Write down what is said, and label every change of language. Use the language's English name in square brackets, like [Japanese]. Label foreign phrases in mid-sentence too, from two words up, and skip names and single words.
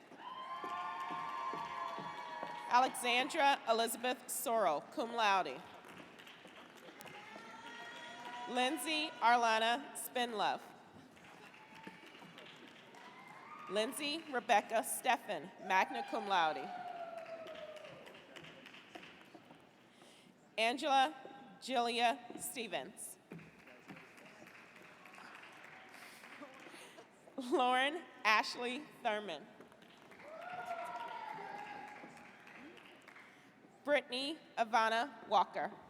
[English] Alexandra Elizabeth Sorrell, [Latin] cum laude. [English] Lindsay Arlana Spinlove. Lindsay Rebecca Steffen, [Latin] magna cum laude. [English] Angela Julia Stevens. Lauren Ashley Thurman. Brittany Ivana Walker.